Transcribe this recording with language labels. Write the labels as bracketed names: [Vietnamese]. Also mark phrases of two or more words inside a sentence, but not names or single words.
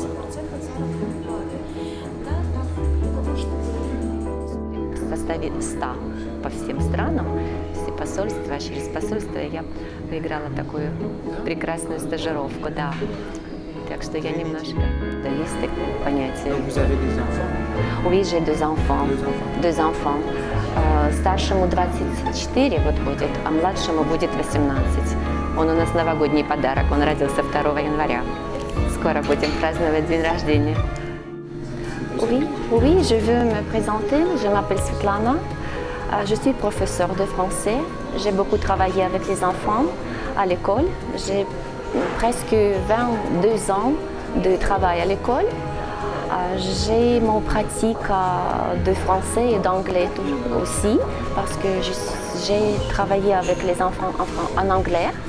[Russian] В составе 100 по всем странам, все посольства, через посольство я выиграла такую прекрасную стажировку, да. Так что я немножко... Да, есть такое понятие. [French] Donc vous avez des enfants? Oui, j'ai deux enfants. Deux enfants. [Russian] Старшему 24 вот будет, а младшему будет 18. Он у нас новогодний подарок, он родился 2 января. Скоро будем праздновать день рождения. [French] Oui, oui, je veux me présenter. Je m'appelle Svetlana. Je suis professeure de français. J'ai beaucoup travaillé avec les enfants à l'école. J'ai presque 22 ans de travail à l'école. J'ai mon pratique de français et d'anglais aussi parce que j'ai travaillé avec les enfants en anglais.